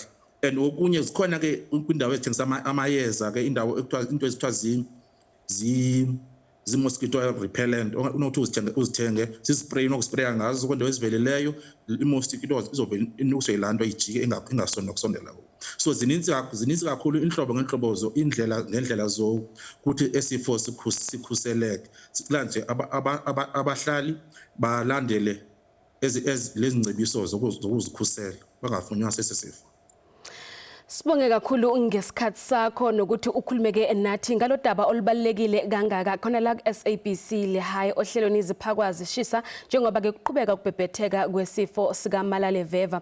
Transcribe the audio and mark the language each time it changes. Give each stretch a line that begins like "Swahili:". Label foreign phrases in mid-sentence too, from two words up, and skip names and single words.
Xhosa: And okunye zikhona ke kwiindawo ezithengisa amayeza ke into ezithiwa zi-
English: mosquito repellent
Xhosa: onothi uzithenge zispreyi unokuspreya ngazo kwiindawo eziveleleyo, i-mosquito izovele inukise laa nto ijike ingasondwa kusondela kuyo. So zininzi kakhulu iintlobo ngeentlobo iindlela ngeendlela zokuthi esifo sikhuseleke. Sicela nje abahlali balandele lezi ngcebiso zokuzikhusela bangafunyanwa sesi sifo.
Zulu: Sibonge kakhulu ngesikhathi sakho nokuthi ukhulumeke nathi ngalo daba olubalekile kangaka khona la ku-SABC lehayi ohlelweni iziphakwa zishisa njengoba ke kuqhubeka ukubhebhetheka kwesifo sika Malale Veva.